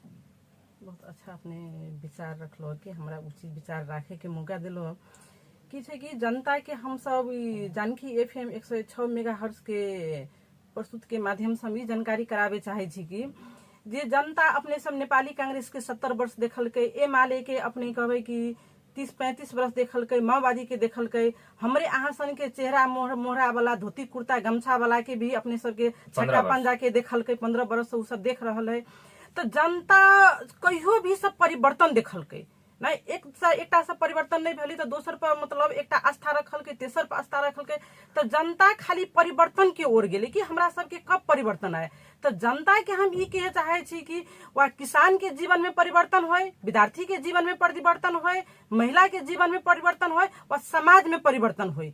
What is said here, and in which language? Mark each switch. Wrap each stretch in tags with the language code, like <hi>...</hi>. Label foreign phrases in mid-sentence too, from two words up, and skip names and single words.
<mai>बहुत अच्छा अपने विचार रखलो कि हमरा उचित विचार राखे के मौका दिलो कि छै कि जनता के हम सब जानकी FM 106 मेगाहर्ट्ज के प्रस्तुत के माध्यम से हम ई जानकारी करावे चाहे छी कि जे जनता अपने सब नेपाली कांग्रेस के 70 वर्ष देखलकै, एमाले के अपने कहबै कि 30-35 वर्ष देखलकै, माओवादी के देखलकै, हमरे अहाँ सन के चेहरा मोहरा वाला धोती कुर्ता गमछा वाला के भी अपने सबके छक्का पंजा के देखलकै, 15 वर्ष से उ सब देख रहल है। तो जनता कहियो भी सब परिवर्तन देखलकै नहीं, एकटा से परिवर्तन नहीं भेली तो दोसर पर मतलब एकटा आस्था रखलकै, तेसर पर आस्था रखलकै, तो जनता खाली परिवर्तन के ओर गेलै कि हमरा सबके कब परिवर्तन आए। तो जनता के हम ई कहे चाहे छी कि वह किसान के जीवन में परिवर्तन होय, विद्यार्थी के जीवन में परिवर्तन होय, महिला के जीवन में परिवर्तन होय, व समाज में परिवर्तन होय।</mai>